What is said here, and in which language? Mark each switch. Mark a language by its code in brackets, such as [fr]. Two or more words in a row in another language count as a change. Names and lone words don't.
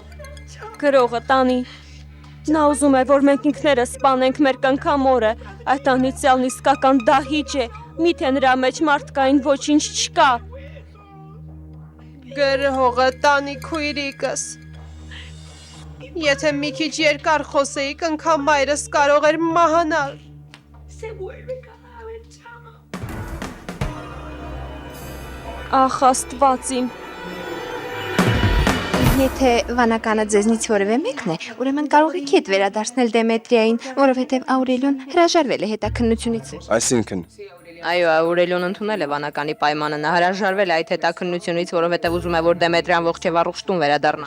[hy] Գրողը տանի։ Նա ուզում է, որ մենք ինքներս սպանենք մեր կնքամորը, այդ անիծյալն իսկական դահիճ է, միթե նրա մեջ մարդկային ոչինչ չկա։ Գրողը տանի քույրիկս։ Եթե մի քիչ երկար խոսեի, կնքամայրս կարող էր մահանալ։ [es] Se vuelve cada vez chama. [hy] Ախ, Աստված իմ։ Եթե վանականը ձեզնից որևէ մեկն է, ուրեմն կարող եք հետ վերադարձնել Դեմետրիային, որովհետև Աուրելիոն հրաժարվել է հետաքննությունից։ Այսինքն, Այո, Աուրելիոն ընդունել է վանականի պայմանը, նա հրաժարվել է այդ հետաքննությունից, որովհետև ուզում է, որ Դեմետրիան ողջ եւ առողջ տուն վերադառնա։